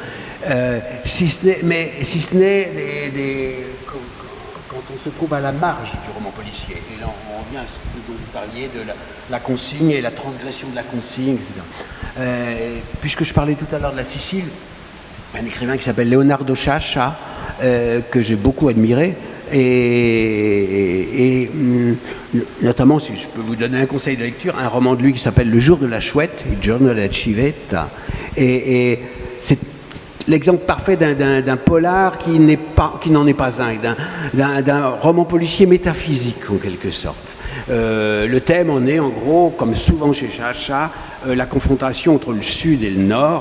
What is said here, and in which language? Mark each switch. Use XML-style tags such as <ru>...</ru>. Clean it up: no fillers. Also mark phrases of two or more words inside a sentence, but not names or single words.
<fr>Si ce n'est quand on se trouve à la marge du roman policier, et là on revient à ce dont vous parliez de la consigne et la transgression de la consigne, etc. Puisque je parlais tout à l'heure de la Sicile, un écrivain qui s'appelle Leonardo Sciascia, que j'ai beaucoup admiré, et notamment, si je peux vous donner un conseil de lecture, un roman de lui qui s'appelle Le jour de la chouette, Il giorno della civetta, et c'est l'exemple parfait d'un polar qui n'en est pas un, d'un roman policier métaphysique en quelque sorte. Le thème en est en gros, comme souvent chez Sciascia, la confrontation entre le sud et le nord.</fr>